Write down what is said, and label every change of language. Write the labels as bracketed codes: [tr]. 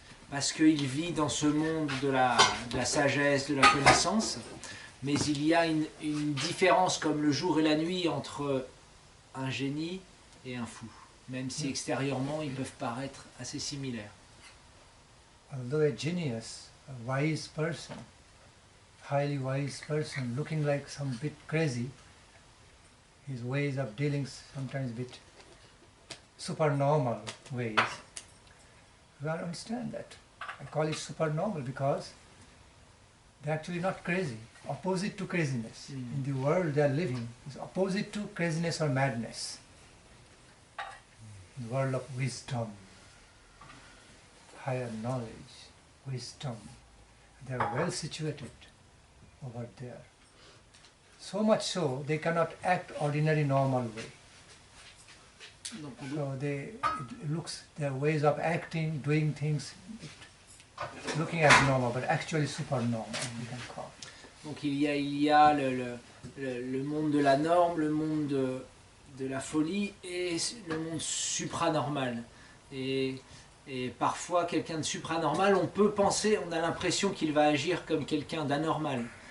[fr] Parce qu'il vit dans ce monde de la sagesse, de la connaissance, mais il y a une différence comme le jour et la nuit entre un génie et un fou, même si extérieurement ils peuvent paraître assez similaires. [en] Although a genius, a wise person, highly wise person, looking like some bit crazy, his ways of dealing sometimes bit supernormal ways. You understand that. I call it supernormal because they're actually not crazy. Opposite to craziness. In the world they are living is opposite to craziness or madness. The world of wisdom, higher knowledge, wisdom. They are well situated over there. So much so they cannot act ordinary normal way. So it looks their ways of acting, doing things, looking as normal, but actually supernormal, we can call it. [fr] Donc il y a le monde de la norme, le monde de la folie et le monde supranormal. Et parfois quelqu'un de supranormal, on a l'impression qu'il va agir comme quelqu'un d'anormal.